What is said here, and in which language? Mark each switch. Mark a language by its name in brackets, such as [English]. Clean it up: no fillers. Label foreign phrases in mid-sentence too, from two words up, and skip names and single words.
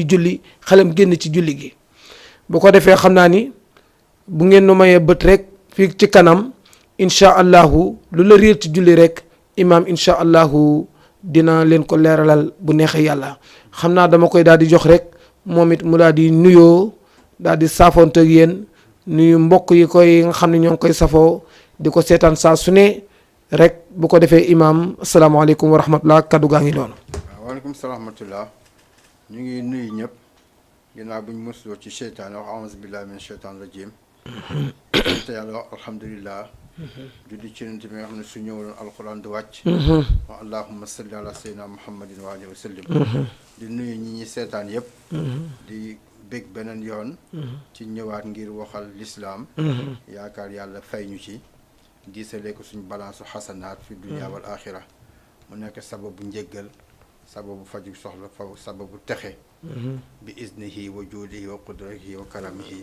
[Wolof] julli xelam génn ci julli gi bu ko defee xam naa ni bu ngeen nu mayee bët rek fii ci kanam [Arabic] إن شاء الله [Wolof] lu la réer ci julli rek imaam [Arabic] إن شاء الله [Wolof] dina leen ko leeralal bu neexee yàlla xam naa dama koy daal di jox rek moom it mu daal di nuyoo daal di saafoonte ak yéen nuyu mbokk yi koy nga xam ne ñoo ngi koy safoo di ko seetaan saa su ne rek bu ko defee imaam [Arabic] السلام عليكم ورحمة الله [Wolof] kaddu gaa ngi doon. waaw [Arabic] وعليكم السلام ورحمة الله [Wolof] ñu ngi nuyu ñëpp ginnaaw bu ñu mosuloo ci seytaan wax [Arabic] أعوذ بالله من الشيطان الرجيم [Wolof] te yàlla wax alhamdulilah julli ci nant bi nga xam ne su ñëwaloon alquran du wàcc [Arabic] واللهم صل على سيدنا محمد وآله وسلم [Wolof] di nuyu ñi ñi seetaan yëpp di bég beneen yoon ci ñëwaat ngir waxal lislaam yaakaar yàlla fay ñu ci diisalee ko suñu balance xasanaat [Arabic] في الدنيا والآخرة [Wolof] mu nekk sababu njéggal sababu faju soxla fa sababu texe bi [Arabic] إذنه وجوده وقدرته وكرمه